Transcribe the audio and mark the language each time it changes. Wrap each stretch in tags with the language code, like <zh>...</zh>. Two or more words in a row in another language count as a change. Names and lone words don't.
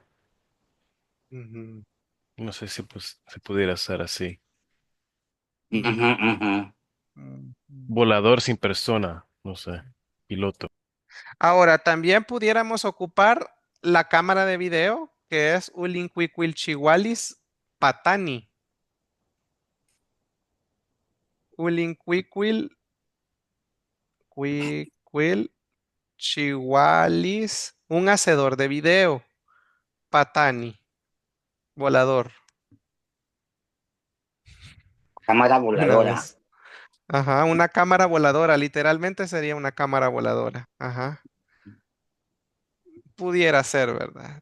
<es>Ujú. No sé si pues, se pudiera hacer así. ujú, ujú. Ujú. Volador sin persona, no sé. Piloto. Ahora, también pudiéramos ocupar la cámara de video, que es</es> <nah>Ulincuicuilchihualis patani. Ulincuicuil, cuicuil, chihualis,</nah> <es>un hacedor de video, patani, volador. Cámara Una voladora. vez. Ajá, una cámara voladora, literalmente sería una cámara voladora. Ajá, pudiera ser, ¿verdad?</es>